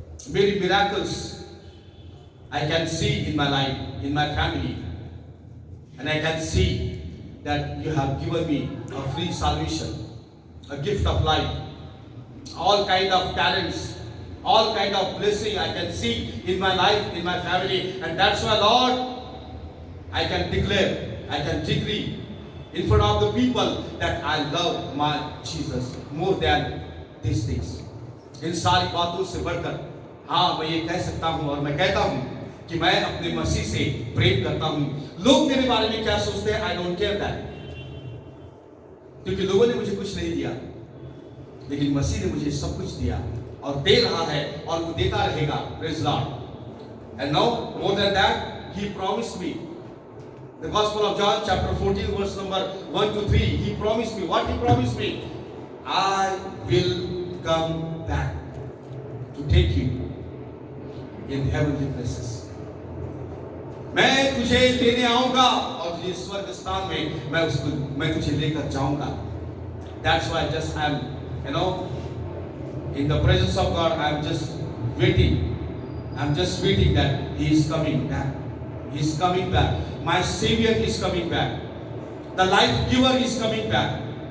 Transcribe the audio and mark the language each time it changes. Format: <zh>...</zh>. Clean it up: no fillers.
<en>Many miracles I can see in my life, in my family, and I can see that you have given me a free salvation, a gift of life, all kind of talents, all kind of blessing I can see in my life, in my family, and that's why, Lord, I can declare, I can decree in front of the people that I love my Jesus more than these things.</en> <hi>इन सारी बातों से बढ़कर हाँ मैं ये कह सकता हूँ और मैं कहता हूँ कि मैं अपने मसीह से प्रेम करता हूँ. लोग मेरे बारे में क्या सोचते हैं,</hi> <en>I don't care that,</en> <hi>क्योंकि लोगों ने मुझे कुछ नहीं दिया, लेकिन मसीह ने मुझे सब कुछ दिया और दे रहा है और वो देता रहेगा.</hi> <en>Praise Lord. And now more than that he promised me. The Gospel of John chapter 14 verse number 1 to 3, He promised me. What He promised me? I will come back to take you in heavenly places.</en> <hi>मैं तुझे लेने आऊंगा और तुझे स्वर्ग स्थान में मैं तुझे लेकर जाऊंगा.</hi> <en>That's why just I'm in the presence of God. I'm just waiting I'm just waiting that He is coming back. He is coming back. My Savior is coming back. The life giver is coming back.</en>